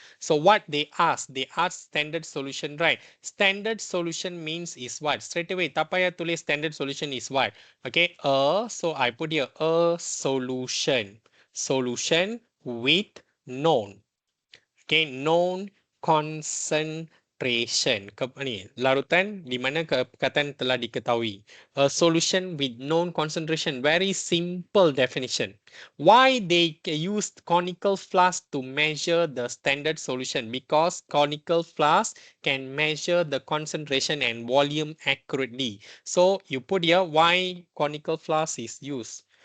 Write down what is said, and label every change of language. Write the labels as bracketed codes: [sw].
[en] So what they ask standard solution, right? Standard solution means is what? Straight away, [ms] tak payah tulis [en] standard solution is what? Okay, so I put here a solution. Solution with known. Okay, known concentration. concentration. [ms] Larutan di mana perkataan telah diketahui. [en] A solution with known concentration. Very simple definition. Why they used conical flask to measure the standard solution? Because conical flask can measure the concentration and volume accurately. So you put here why conical flask is used.